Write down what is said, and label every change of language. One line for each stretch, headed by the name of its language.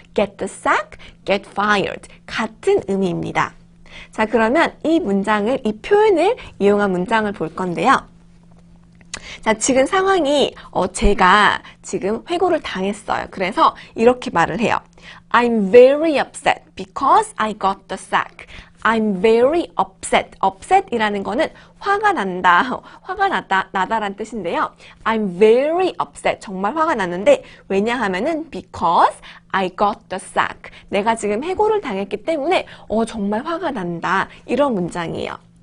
English: get the sack, get fired.
Korean: 같은 의미입니다. 자, 그러면 이 표현을 이용한 문장을 볼 건데요. 자, 지금 상황이 제가 지금 회고를 당했어요. 그래서 이렇게 말을 해요.
English: I'm very upset because I got the sack. I'm very upset.
Korean: upset이라는 거는 화가 난다, 화가 나다란 뜻인데요.
English: I'm very upset.
Korean: 정말 화가 났는데 왜냐하면은
English: because I got the sack.
Korean: 내가 지금 해고를 당했기 때문에 정말 화가 난다. 이런 문장이에요.